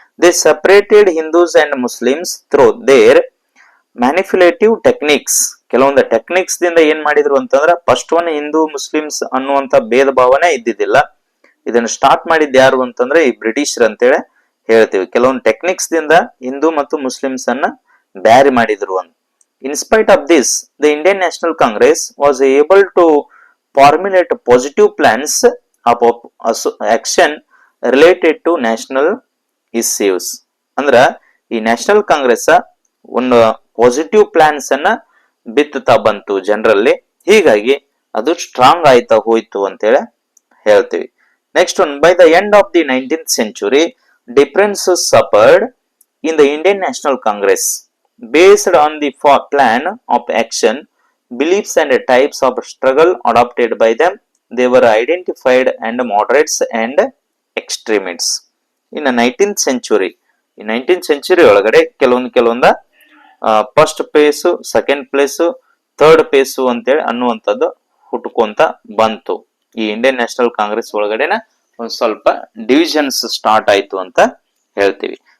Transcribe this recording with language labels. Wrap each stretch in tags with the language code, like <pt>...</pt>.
<en>They separated Hindus and Muslims through their manipulative techniques.</en> <kn>ಕೆಲವೊಂದು techniques ದಿಂದ ಏನ್ ಮಾಡಿದ್ರು ಅಂತಂದ್ರೆ ಫಸ್ಟ್ ಒನ್ ಹಿಂದೂ ಮುಸ್ಲಿಮ್ಸ್ ಅನ್ನುವಂತ ಭೇದ ಭಾವನೆ ಇದ್ದಿದ್ದಿಲ್ಲ. ಇದನ್ನ ಸ್ಟಾರ್ಟ್ ಮಾಡಿದ್ ಯಾರು ಅಂತಂದ್ರೆ ಈ ಬ್ರಿಟಿಷರ್ ಅಂತೇಳಿ ಹೇಳ್ತೀವಿ. ಕೆಲವೊಂದು ಟೆಕ್ನಿಕ್ಸ್ ದಿಂದ ಹಿಂದೂ ಮತ್ತು ಮುಸ್ಲಿಮ್ಸ್ ಅನ್ನ ಬ್ಯಾರಿ ಮಾಡಿದ್ರು ಅಂತ.</kn> <en>In spite of this, the Indian National Congress was able to formulate positive plans of action related to national issues.</en> <kn>ಅಂದ್ರ ಈ ನ್ಯಾಷನಲ್ ಕಾಂಗ್ರೆಸ್ ಒಂದು ಪಾಸಿಟಿವ್ ಪ್ಲಾನ್ಸ್ ಅನ್ನ ಬಿತ್ತುತ್ತಾ ಬಂತು ಜನರಲ್ಲಿ, ಹೀಗಾಗಿ ಅದು ಸ್ಟ್ರಾಂಗ್ ಆಯ್ತಾ ಹೋಯ್ತು ಅಂತೇಳಿ ಹೇಳ್ತೀವಿ.</kn> <en>Next one, by the end of the 19th century, differences suffered in the Indian National Congress based on the plan of action, beliefs and types of struggle adopted by them. They were identified and moderates and extremists. In the 19th century,</en> <kn>ಈ 19th century ಒಳಗಡೆ ಕೆಲವೊಂದ first place, second place, third place ಅಂತೇಳಿ ಅನ್ನುವಂಥದ್ದು ಹುಟ್ಕೊಂತ ಬಂತು. ಈ Indian national Congress ಒಳಗಡೆನ ಒಂದ್ ಸ್ವಲ್ಪ divisions start ಆಯ್ತು ಅಂತ ಹೇಳ್ತೀವಿ.</kn>